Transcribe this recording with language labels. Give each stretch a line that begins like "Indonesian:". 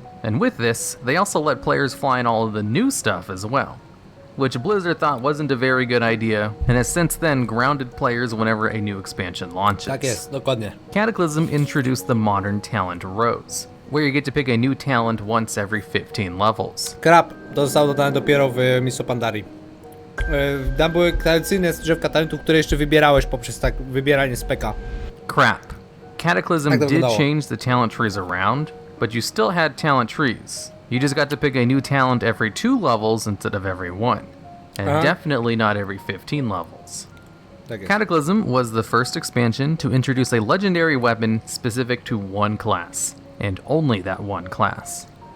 English: And with this, they also let players fly in all of the new stuff as well, which Blizzard thought wasn't a very good idea, and has since then grounded players whenever a new expansion launches.
Polish: Tak jest, dokładnie.
English: Cataclysm introduced the modern talent Rose, where you get to pick a new talent once every 15 levels.
Polish: Crap, to zostało dodane dopiero w Mistrzu Pandarii. Tam były tradycyjne drzewka talentu, które jeszcze wybierałeś poprzez tak wybieranie speka.
English: Crap. Cataclysm did change the talent trees around, but you still had talent trees. You just got to pick a new talent every 2 levels instead of every 1. And definitely not every 15 levels. Cataclysm was the first expansion to introduce a legendary weapon specific to one class, and only that one class.